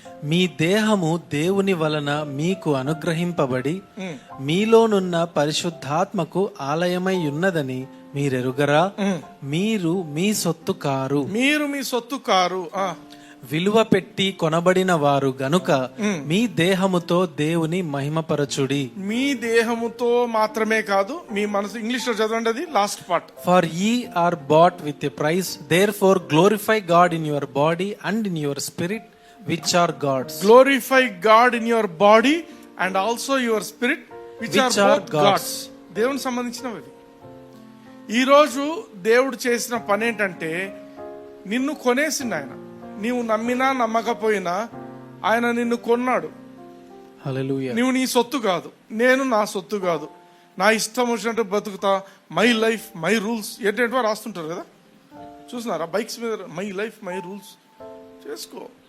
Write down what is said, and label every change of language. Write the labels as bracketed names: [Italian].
[Telugu] మీ దేహము దేవుని వలన మీకు అనుగ్రహింపబడి మీలోనున్న పరిశుద్ధాత్మకు ఆలయమై ఉన్నదని మీరెరుగరా? మీరు మీ సొత్తు కారు. విలువ పెట్టి కొనబడిన వారు గనుక మీ దేహముతో దేవుని మహిమపరచుడి. మీ దేహముతో మాత్రమే కాదు, మీ మనసు. ఇంగ్లీష్ లో చదవండి అది last part. [English] For ye are bought with a price, therefore glorify God in your body and in your spirit which are God's. Glorify God in your body and also your spirit which are both God's. [Telugu] దేవునికి సంబంధించినవి. ఈ రోజు దేవుడు చేసిన పని ఏంటంటే నిన్ను కొనేసిండు ఆయన. నీవు నమ్మినా నమ్మకపోయినా ఆయన నిన్ను కొన్నాడు. హల్లెలూయా. నీవు నీ సొత్తు కాదు, నేను నా సొత్తు కాదు. నా ఇష్టం వచ్చినట్టు బతుకుతా, [English] my life my rules [Telugu] ఏంటంటే రాస్తుంటారు కదా, చూసినారా బైక్స్ మీద, మై లైఫ్ మై రూల్స్ చేసుకో.